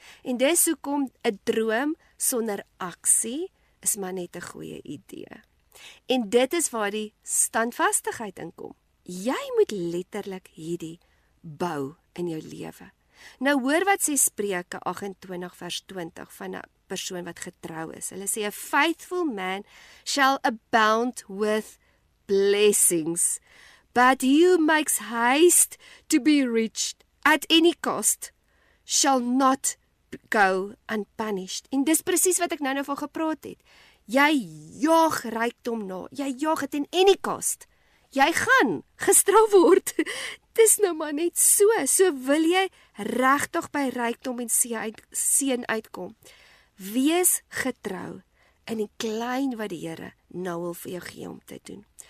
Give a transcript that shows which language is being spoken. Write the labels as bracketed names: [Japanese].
[Afrikaans] En dis hoekom 'n droom sonder aksie is maar net 'n goeie idee. En dit is waar die standvastigheid inkom. Jy moet letterlik hierdie bou in jou lewe. Nou hoor wat sê Spreuke 28 vers 20 van 'n persoon wat getrou is. [English] Hulle sê, a faithful man shall abound with blessings, but he who makes haste to be rich at any cost shall not go unpunished. [Afrikaans] En dis presies wat ek nou van gepraat het. Jy jaag rykdom na, jy jaag dit in any cost. Jy gaan gestraf word. Dis nou maar net so. So wil jy regtig by rykdom en seën uitkom. Wees getrou in die klein wat die Here nou wil vir jou gee om te doen.